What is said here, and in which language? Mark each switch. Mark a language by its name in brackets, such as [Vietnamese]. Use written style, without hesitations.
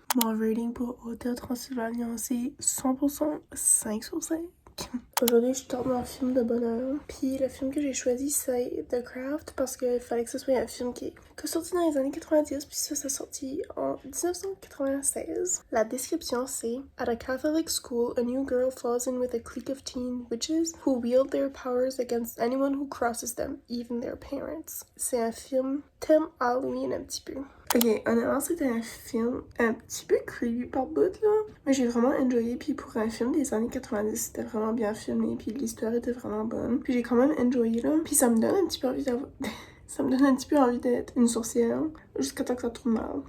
[French] Mon rating pour Hotel Transylvania, c'est 100% 5 sur 5. Aujourd'hui, je tourne un film de bonheur. Puis le film que j'ai choisi, c'est The Craft parce qu'il fallait que ce soit un film qui est sorti dans les années 90, puis ça sorti en 1996. La description, c'est [English] At a Catholic school, a new girl falls in with a clique of teen witches who wield their powers against anyone who crosses them, even their parents. [French] C'est un film thème Halloween un petit peu. Ok, honnêtement, c'était un film un petit peu creepy par bout, là. Mais j'ai vraiment enjoyé, puis pour un film des années 90, c'était vraiment bien filmé, puis l'histoire était vraiment bonne. Puis j'ai quand même enjoyé, là. Puis ça me donne un petit peu envie d'avoir... ça me donne un petit peu envie d'être une sorcière, jusqu'à temps que ça tourne mal.